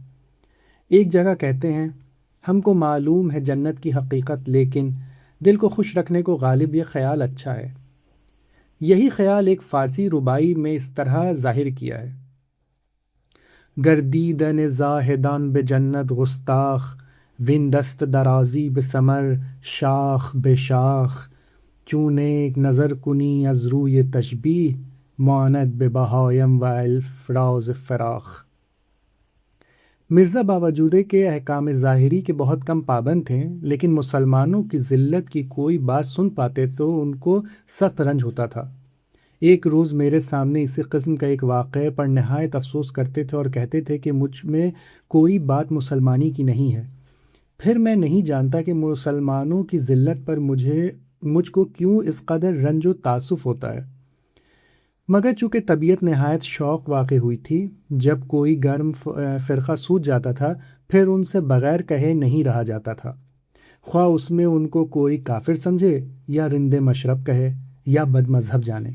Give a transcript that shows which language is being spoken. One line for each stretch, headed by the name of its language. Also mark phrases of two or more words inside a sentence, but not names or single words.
Urdu: ایک جگہ کہتے ہیں: ہم کو معلوم ہے جنت کی حقیقت، لیکن دل کو خوش رکھنے کو غالب یہ خیال اچھا ہے۔ یہی خیال ایک فارسی رباعی میں اس طرح ظاہر کیا ہے:
Persian: گردیدن زاہدان بے جنت گستاخ، وین دست درازی بے ثمر شاخ بے شاخ، چون ایک نظر کنی از روی تشبیہ، ماند بے بہایم و الف راز فراخ۔
Urdu: مرزا باوجود کہ احکام ظاہری کے بہت کم پابند تھے، لیکن مسلمانوں کی ذلت کی کوئی بات سن پاتے تو ان کو سخت رنج ہوتا تھا۔ ایک روز میرے سامنے اسی قسم کا ایک واقعے پر نہایت افسوس کرتے تھے اور کہتے تھے کہ مجھ میں کوئی بات مسلمانی کی نہیں ہے۔ پھر میں نہیں جانتا کہ مسلمانوں کی ذلت پر مجھ کو کیوں اس قدر رنج و تاسف ہوتا ہے، مگر چونکہ طبیعت نہایت شوق واقع ہوئی تھی، جب کوئی گرم فرقہ سوج جاتا تھا پھر ان سے بغیر کہے نہیں رہا جاتا تھا، خواہ اس میں ان کو کوئی کافر سمجھے یا رند مشرب کہے یا بد مذہب جانے۔